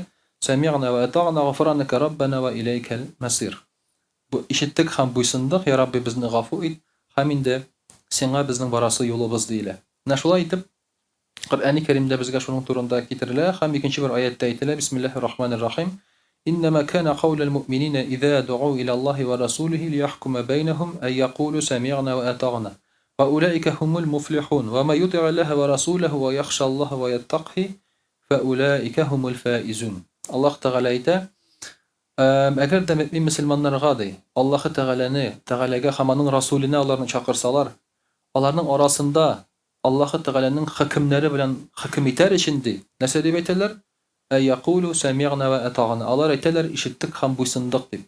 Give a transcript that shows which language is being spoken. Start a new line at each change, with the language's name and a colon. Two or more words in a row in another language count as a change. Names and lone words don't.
Arabic: "سمعنا وأطعنا غفرانك ربنا وإليك المصير".
Tatar: Бу ишеттек һәм буйсындык, я Рабби, безне гафу ит, һәм инде сиңа безнең барасы юлыбыз диелә. Менә шулай итеп Коръән Кәримдә безгә шуның турында китерелә һәм икенче бер аятта әйтелә:
Arabic: "Бисмиллаһир-рахманир-рахим. إنما كان قول المؤمنين إذا دعوا إلى الله ورسوله ليحكم بينهم أن يقولوا سمعنا وأطعنا وأولئك هم المفلحون وما يطع الله ورسوله ويخشى الله ويتقه فأولئك هم الفائزون".
Tatar: الله تعالى әйтә, әгәр дә мөмин мөселманнарга ди, Аллаһы Тәгаләгә һәм аның Расулына аларны чакырсалар, аларның арасында Аллаһы Тәгаләнең хөкемнәре белән хөкем итәр өчен ди, нәрсә дип әйтәләр?
Arabic: يقولون سمعنا وأطعنا.
Tatar: Алар әйтәләр, ишеттек һәм буйсындык дип.